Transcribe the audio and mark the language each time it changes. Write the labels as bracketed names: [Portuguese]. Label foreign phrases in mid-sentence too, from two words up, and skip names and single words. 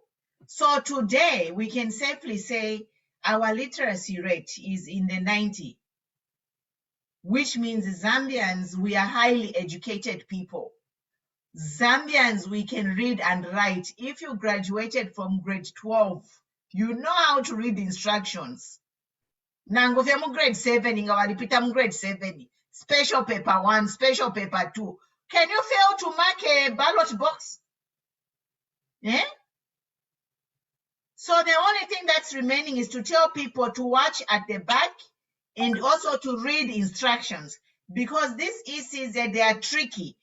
[English] So today we can safely say our literacy rate is in the 90, which means Zambians, we are highly educated people. Zambians, we can read and write. If you graduated from grade 12, you know how to read instructions. [Bemba] Nango femu grade 7, inga walipita mu grade 7. [English] Special paper 1, special paper 2. Can you fail to mark a ballot box? Eh? So the only thing that's remaining is to tell people to watch at the back and also to read instructions, because these ECs, they are tricky.